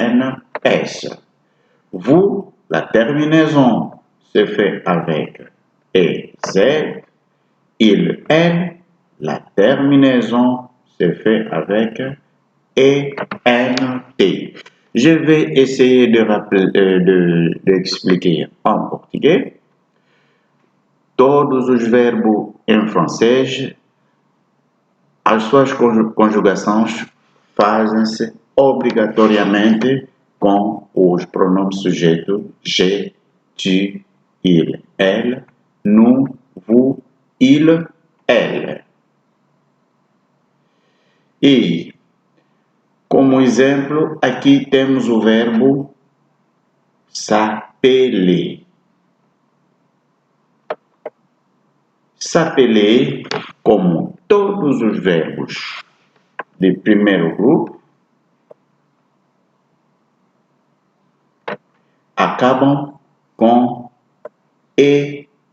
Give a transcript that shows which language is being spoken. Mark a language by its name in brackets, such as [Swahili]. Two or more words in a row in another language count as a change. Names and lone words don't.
[French] Vous, la terminaison se fait avec ez. Il, elle, la terminaison se fait avec ent. Je vais essayer d'expliquer en português. [Portuguese] Todos os verbos em francês, as suas conjugações fazem-se obrigatoriamente com os pronomes sujeitos [French] je, tu, il, elle, nous, vous, il, elle. [Portuguese] E, como exemplo, aqui temos o verbo s'appeler. S'appeler, como todos os verbos de primeiro grupo, acabam com er.